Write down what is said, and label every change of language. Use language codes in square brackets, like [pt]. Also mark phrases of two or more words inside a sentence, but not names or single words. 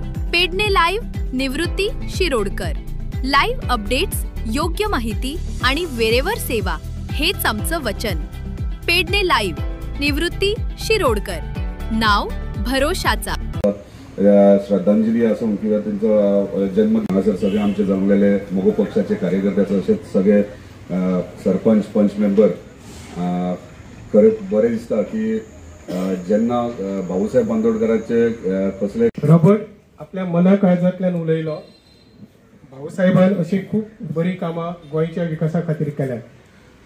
[mr] पेडणे लाईव्ह निवृत्ती शिरोडकर. [en] live updates, [mr] योग्य माहिती आणि वेरेवर सेवा हेच आमचं वचन. पेडणे लाईव्ह निवृत्ती शिरोडकर. नाव भरोशाचा. श्रद्धांजली असो किंवा त्यांचा जन्म सर सगळे आमचे जमलेले मोगो पक्षाचे कार्यकर्ते तसेच सगळे सरपंच पंच मेंबर [kok] खरेंच बरें दिसता की जेन्ना भाऊसाहेब बांदोडकरांचे कसले रॉबर्ट आपल्या मना काळजांतल्यान उलयलो. भाऊसाहेबान अशी खूप बरी कामां गोंयच्या विकासा खातीर केल्यात.